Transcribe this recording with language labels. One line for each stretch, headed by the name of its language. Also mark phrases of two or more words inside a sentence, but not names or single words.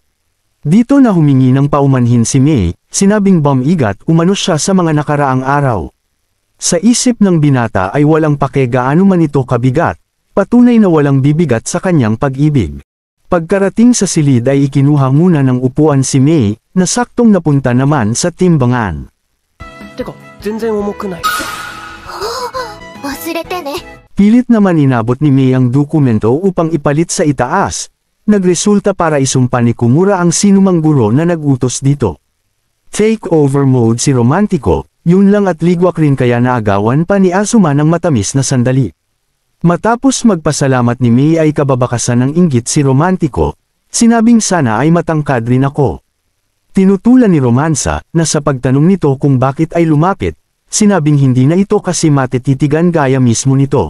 Filipino: Dito na humingi ng paumanhin si Mei, sinabing bumigat umano siya sa mga nakaraang araw. Sa isip ng binata ay walang pake gaano man ito kabigat, patunay na walang bibigat sa kanyang pag-ibig. Pagkarating sa silid ay ikinuha muna ng upuan si Mei, na saktong napunta naman sa timbangan. Teka,
Japanese: 全然重くない. 忘れてね.
Filipino: Pilit naman inabot ni Mei ang dokumento upang ipalit sa itaas, nagresulta para isumpa ni Komura ang sinumang guro na nag-utos dito.
English: Take over mode
Filipino: si Romantiko, yun lang at ligwak rin kaya naagawan pa ni Azuma ng matamis na sandali. Matapos magpasalamat ni Mei ay kababakasan ng inggit si Romantiko, sinabing sana ay matangkad rin ako. Tinutulan ni Romansa, na sa pagtanong nito kung bakit ay lumapit, sinabing hindi na ito kasi matititigan gaya mismo nito.